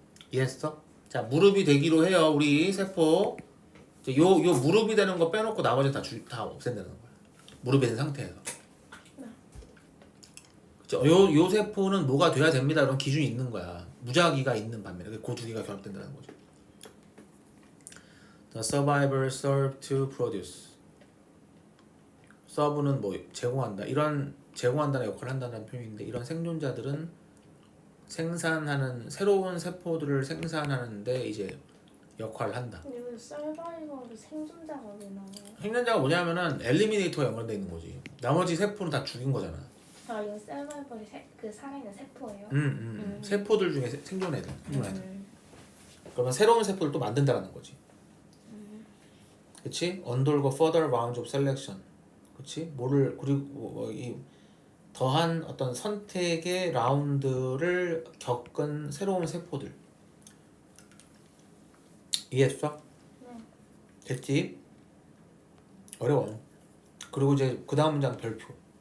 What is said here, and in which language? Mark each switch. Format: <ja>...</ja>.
<ko>이해했어? 자 무릎이 되기로 해요. 우리 세포. 요 무릎이 되는 거 빼놓고 나머지 다 없앤다는 거야. 무릎이 된 상태에서. 그쵸? 요 세포는 뭐가 돼야 됩니다. 이런 기준이 있는 거야. 무작위가 있는 반면에 그 두 개가 결합된다는 거죠.</ko> <en>The survivor serve to produce.</en> <ko>serve는 뭐 제공한다. 이런 제공한다는 역할을 한다는 표현인데 이런 생존자들은 생산하는 새로운 세포들을 생산하는데 이제 역할을 한다. 근데 왜 서바이벌을 생존자가 왜 나와요? 생존자가 뭐냐면은 엘리미네이터가 연관돼 있는 거지. 나머지 세포는 다 죽인 거잖아. 아, 이거 서바이벌이 그 살아있는 세포예요? 세포들 중에 생존 애들. 그러면 새로운 세포를 또 만든다라는 거지. 그치?</ko> <en>Undergo further rounds of selection.</en> <ko>그치? 뭐를 그리고 이 더한 어떤 선택의 라운드를 겪은 새로운 세포들. 이해했어? 네. 됐지? 어려워. 그리고 이제 그 다음 문장 별표.</ko>